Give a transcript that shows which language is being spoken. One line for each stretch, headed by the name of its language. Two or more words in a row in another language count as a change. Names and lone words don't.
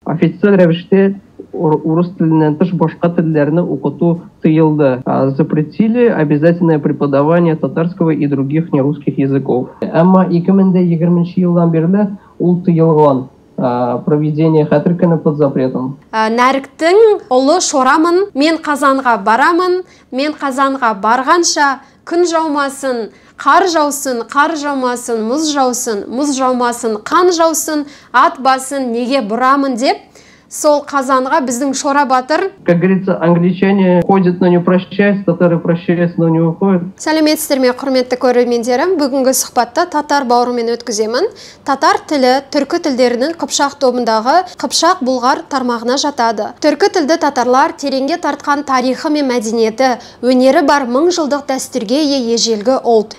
Tatar: официаль рәвештә урыс теленнән тыш башка телләрне укыту тыелды.
Russian: Запретили обязательное преподавание татарского и других нерусских языков.
Tatar: Әмма 2020 елдан бирле ул тыелган.
Russian: Проведение
Tatar: хәтер көне
Russian: под запретом.
Kazakh: Нәріктің ұлы шорамын, мен Қазанға барамын, мен Қазанға барғанша күн жаумасын, қар жаусын, қар жаумасын, мұз жаусын, мұз жаумасын, қан жаусын, ат басын неге бұрамын деп, сол Қазанға біздің Шора батыр.
Russian: Как говорится, англичане ходят, но не прощаются, татары прощаются, но не уходят.
Kazakh: Сәлеметсіздер ме, құрметті көрермендерім, бүгінгі сұхбатта татар бауырымен өткіземін. Татар тілі түркі тілдерінің Қыпшақ тобындағы Қыпшақ бұлғар тармағына жатады. Түркі тілді татарлар тереңге тартқан тарихы мен мәдениеті, өнері бар 1000 жылдық дәстүрге ежелгі ұлт.